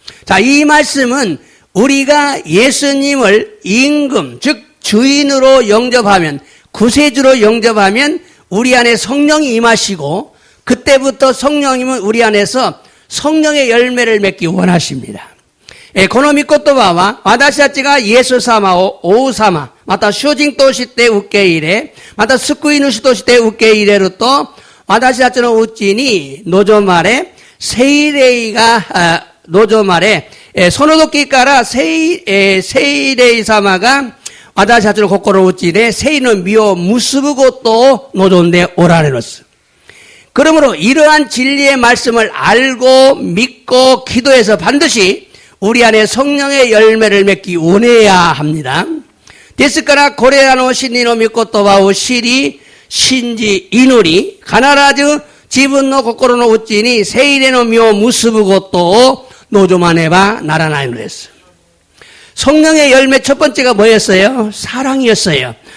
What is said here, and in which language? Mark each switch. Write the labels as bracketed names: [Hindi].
[Korean] 자, 이 말씀은 우리가 예수님을 임금 즉 주인으로 영접하면 구세주로 영접하면 우리 안에 성령이 임하시고 그때부터 성령님은 우리 안에서 성령의 열매를 맺기 원하십니다. [Japanese] この御言葉は私たちがイエス様を王様また主人として受け入れまた救い主として受け入れると私たちのうちに望まれ聖霊が望まれその時から聖霊様が私たちの心のうちで聖の実を結ぶことを望んでおられます。 [Korean] 그러므로 이러한 진리의 말씀을 알고 믿고 기도해서 반드시 우리 안에 성령의 열매를 맺기 원해야 합니다. [Japanese] ですからこれらの真理の御言葉を知り信じ祈り必ず自分の心の内に聖霊の実を結ぶことを望まねばならないのです. [Korean] 성령의 열매 첫 번째가 뭐였어요? 사랑이었어요.